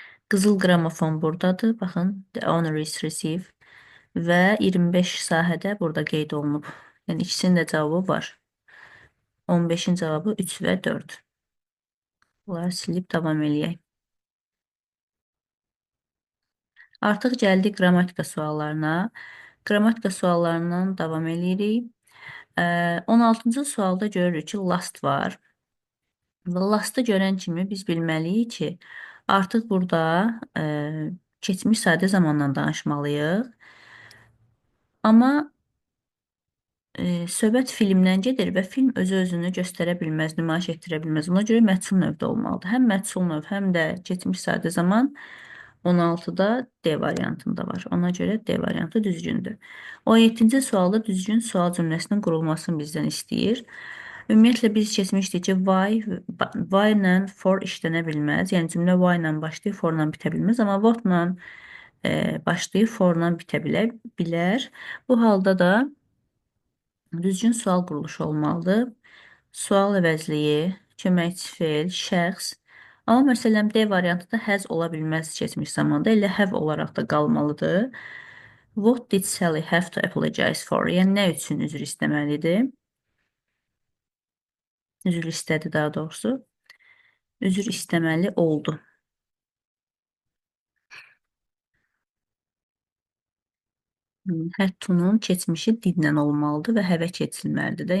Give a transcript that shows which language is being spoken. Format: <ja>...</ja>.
<az>Qızıl qramofon buradadır. Baxın,</az> <en>the honor is received</en> <az>və 25 sahədə burada qeyd olunub. Yəni ikisinin də cavabı var. 15-in cavabı 3 və 4. Bunları silib davam eləyək. Artıq gəldik qrammatika suallarına. Qrammatika suallarından davam eləyirik. 16-cı sualda görürük ki, last var. Və lastı görən kimi biz bilməliyik ki, artıq burada keçmiş sadə zamandan danışmalıyıq. Amma söhbət filmdən gedir və film özü-özünü göstərə bilməz, nümayiş etdirə bilməz. Ona görə məhsul növdə olmalıdır. Həm məhsul növ, həm də keçmiş sadə zaman 16-da D variantında var. Ona görə D variantı düzgündür. 17-ci sualda düzgün sual cümləsinin qurulmasını bizdən istəyir. Ümumiyyətlə biz keçmişdik ki, why ilə for işlənə bilməz. Yəni cümlə why ilə başlayıb for ilə bitə bilməz. Amma what ilə başlayıb for ilə bitə bilər. Bu halda da düzgün sual quruluşu olmalıdır. Sual əvəzliyi, köməkçi feil, şəxs. Amma məsələn, D variantı da has ola bilməz keçmiş zamanda, elə have olaraq da qalmalıdır.</az> <en>What did Sally have to apologize for?</en> <az>Yəni, nə üçün üzr istəməlidir? Üzr istədi daha doğrusu. Üzr istəməli oldu. Had to-nun keçmişi didlə olmalıdır və have keçilməlidir də.</az>